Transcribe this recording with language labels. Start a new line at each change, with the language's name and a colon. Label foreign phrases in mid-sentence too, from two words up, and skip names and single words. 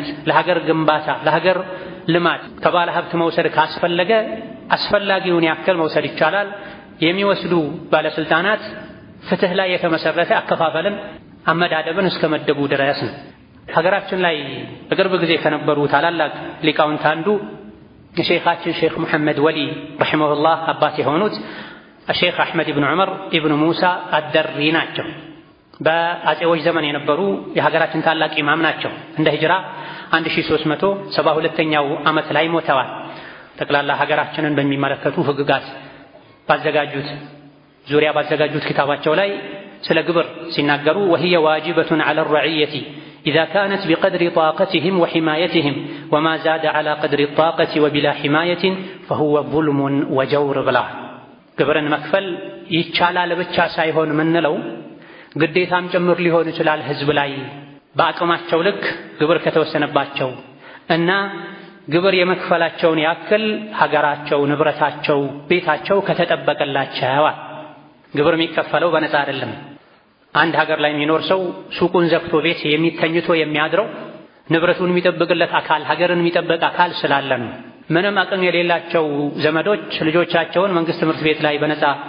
Amharic: ለሀገር ግንባታ፣ ለሀገር ልማት ከባለ ሀብት መውሰድ ካስፈለገ አስፈላጊውን ያክል መውሰድ ይቻላል። የሚወስዱ ባለስልጣናት ፍትህ ላይ የተመሰረተ አከፋፈልን አመዳደብን እስከመደቡ ድረስ ነው። ሀገራችን ላይ በቅርብ ጊዜ ከነበሩ ታላላቅ ሊቃውንት አንዱ የሼኻችን ሼኽ መሐመድ ወሊ ረሂመሁላህ አባት የሆኑት الشيخ أحمد بن عمر ابن موسى الدري ናቸው። በአጼዎች ዘመን የነበሩ የሀገራችን ታላቅ ኢማም ናቸው። እንደ ሂጅራ 1372ኛው ዓመት ላይ ሞተዋል። ጠቅላላ ሀገራችንን በሚመለከቱ ህግጋት ባዘጋጁት ኪታባቸው ላይ ስለ ግብር ሲናገሩ
Arabic: وهي واجبة على الرعية إذا كانت بقدر طاقتهم وحمايتهم وما زاد على قدر الطاقة وبلا حماية فهو ظلم وجور بلا
Amharic: ግብርን መክፈል ይቻላል ብቻ ሳይሆን ምንለው ግዴታም ጭምር ሊሆን ይችላል። ህዝብ ላይ በአቅማቸው ልክ ግብር ከተወሰነባቸው እና ግብር የመክፈላቸውን ያክል ሀገራቸው፣ ንብረታቸው፣ ቤታቸው ከተጠበቀላቸው ግብር የሚከፈለው በነፃ አይደለም። አንድ ሀገር ላይ የሚኖር ሰው ሱቁን ዘግቶ ቤት የሚተኝቶ የሚያድረው ንብረቱን የሚጠብቅለት አካል ሀገርን የሚጠብቅ አካል ስላለ ነው። ምንም አቅም የሌላቸው ዘመዶች ልጆቻቸውን መንግስት ትምህርት ቤት ላይ በነፃ